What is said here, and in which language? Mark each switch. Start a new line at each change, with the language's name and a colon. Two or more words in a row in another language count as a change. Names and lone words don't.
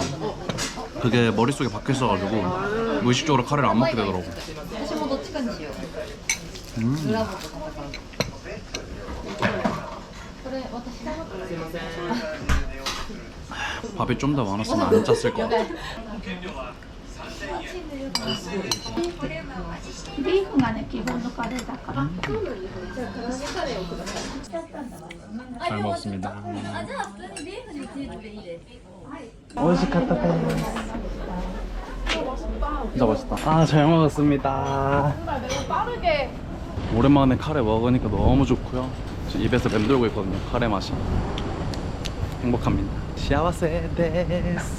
Korean: 그게 머릿속에 박혀 있어가지고 무의식적으로 카레를 안 먹게 되더라고. 밥이 좀 더 많았으면 안 짰을 것 같아.
Japanese: ビーフがね、基本のカレーだから。
Korean: 잘 먹었습니다.
Japanese: あ、じゃあ普通にビーフについてでいいです。
Korean: 진짜 맛있다. 아, 잘 먹었습니다. 정말 내가 빠르게 오랜만에 카레 먹으니까 너무 좋고요. 지금 입에서 맴돌고 있거든요. 카레 맛이. 행복합니다.
Japanese: 幸せです.